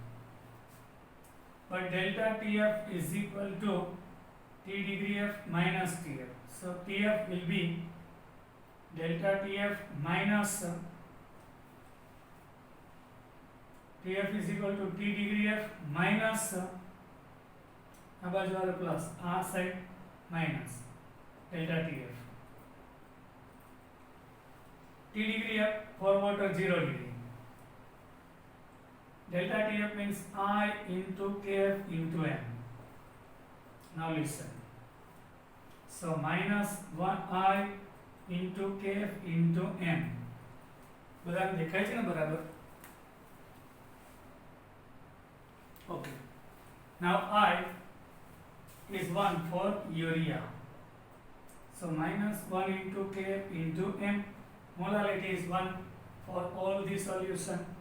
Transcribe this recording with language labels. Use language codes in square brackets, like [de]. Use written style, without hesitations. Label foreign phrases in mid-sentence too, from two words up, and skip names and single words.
[en] But delta TF is equal to T degree F minus Tf. So, Tf will be delta Tf minus Tf is equal to T degree F minus [gu] આ બાજુ આવે પ્લસ, આ સાઈડ માઇનસ [en] delta TF. T degree up, forward or 0 degree. Delta TF means I into KF into M. Now listen. So minus 1I into KF into M. [gu] બરાબર દેખાય છે ને બરાબર? [en] Okay. Now I is 1 for urea. So minus 1 into Kf into M. Molality is 1 for all the solution.